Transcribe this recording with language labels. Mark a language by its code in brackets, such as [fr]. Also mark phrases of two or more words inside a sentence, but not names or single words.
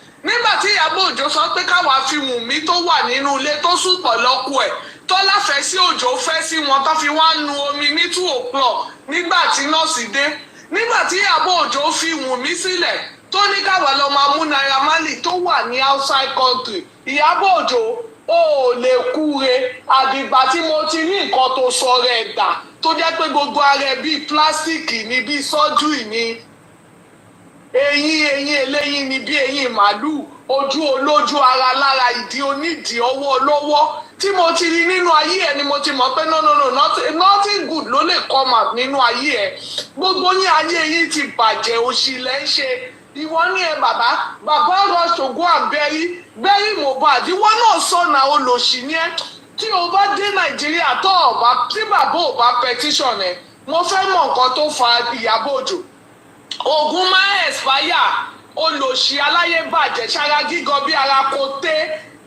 [yo] Nígbà tí Iyabo Ojo sọ pé káwa fi Wùnmí tó wà nínú ilé tó sùn pọ̀ lọ́kọ ẹ̀ Tọ́lá fẹ́ sí Òjó fẹ́ sí wọn tó fi wá nu omi ní 2 o'clock nígbà tí nọ́ọ̀sì dé. Nígbà tí Iyabo Ojo fi Wùnmí sílẹ̀ tó ní káwa lọ máa mú Naira Marley tó wà ní [en] outside country. [yo] Iyabo Ojo ó lè kúre àdìgbà tí mo ti ní nǹkan tó sọ rẹ̀ dà tó jẹ́ pé gbogbo ara ẹ̀ bíi pílásítìkì ni bíi surgery ni eyín eléyín ni bí eyín màálù ojú olójú ara lára ìdí onídìí ọwọ́ olówó tí mo ti rí nínú ayé ẹ ni mo ti mọ̀ pé [en] no nothing good [yo] ló lè [en] come out [yo] nínú ayé ẹ. Gbogbo yín ayé yín ti bàjẹ́, òṣì lẹ́ ń ṣe. Ìwọ ní ẹ bàbá [en] rush to go and bury [yo] Mohbad. Ìwọ náà sọ̀nà olòṣì ni ẹ. Tí o bá dé Nàìjíríà tí bàbá ò bá petition ẹ, mo fẹ́ mọ̀ nǹkan tó fa Iyabo Ojo. Ogun máa expire, olòṣì aláyé bàjẹ́, ṣara gígan bí ara kò té.